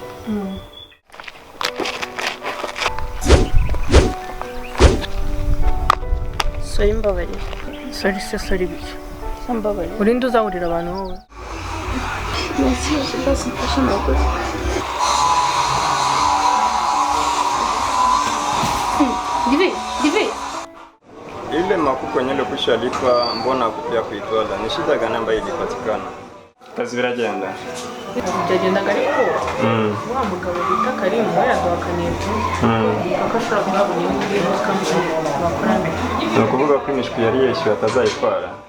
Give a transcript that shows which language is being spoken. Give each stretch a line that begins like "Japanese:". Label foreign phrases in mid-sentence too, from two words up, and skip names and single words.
Kinyarwanda: Sorry mbabari. Sorry biki. Mbabari. Urinde uzahurira abantu wowe.
French: Merci, je passe une prochaine fois. Divi.
Swahili: Ile makuko nyele kushalikwa mbona kupia kuitwala ni shida gani ambayo ilipatikana?
Kinyarwanda: Kazi biragenda. Byagenda ariko wa mugabo bita Karimu yaduhakaniye kuko ashobora kuhabona ibindi bakorana. Ni ukuvuga ko imishwi yari yishyuwe atazayitwara.